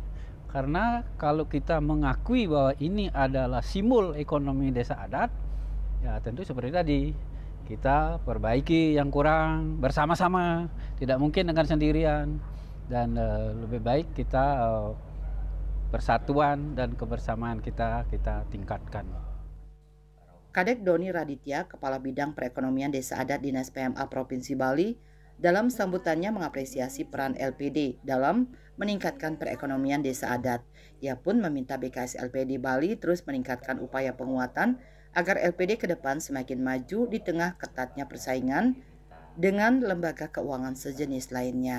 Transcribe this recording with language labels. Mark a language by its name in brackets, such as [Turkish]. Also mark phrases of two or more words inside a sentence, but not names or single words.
[Indonesian] Karena kalau kita mengakui bahwa ini adalah simbol ekonomi desa adat, ya tentu seperti tadi, kita perbaiki yang kurang bersama-sama, tidak mungkin dengan sendirian. Dan lebih baik kita persatuan dan kebersamaan kita tingkatkan. Kadek Doni Raditya, Kepala Bidang Perekonomian Desa Adat Dinas PMA Provinsi Bali, dalam sambutannya mengapresiasi peran LPD dalam meningkatkan perekonomian desa adat. Ia pun meminta BKS LPD Bali terus meningkatkan upaya penguatan agar LPD ke depan semakin maju di tengah ketatnya persaingan dengan lembaga keuangan sejenis lainnya.